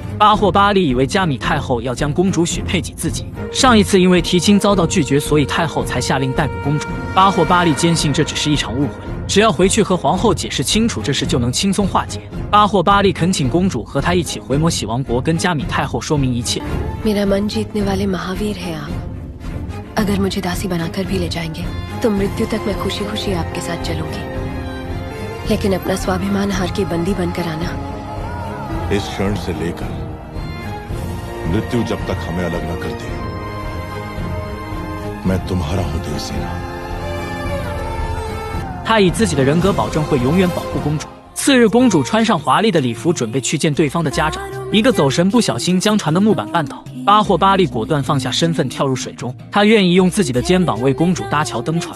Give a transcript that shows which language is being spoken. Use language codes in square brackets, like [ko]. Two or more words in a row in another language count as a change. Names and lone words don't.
[zh] 巴霍巴利以为加米太后要将公主许配给自己，上一次因为提亲遭到拒绝，所以太后才下令逮捕公主。巴霍巴利坚信这只是一场误会，只要回去和皇后解释清楚这事，就能轻松化解。巴霍巴利恳请公主和他一起回魔喜王国，跟加米太后说明一切。 [hi] मेरा मन जीतने वाले महावीर हैं आप। अगर मुझे दासी बनाकर भी ले जाएंगे, तो मृत्यु तक मैं खुशी खुशी आपके साथ चलूंगी। लेकिन अपना स्वाभिमान हार के बंदी बनकर आना। इस क्षण से लेकर मृत्यु जब तक हमें अलग न कर दे, मैं तुम्हारा हूं देवसेना。 [zh] 他以自己的人格保证会永远保护公主。次日，公主穿上华丽的礼服，准备去见对方的家长。一个走神不小心将船的木板绊倒，巴霍巴利果断放下身份跳入水中，他愿意用自己的肩膀为公主搭桥登船。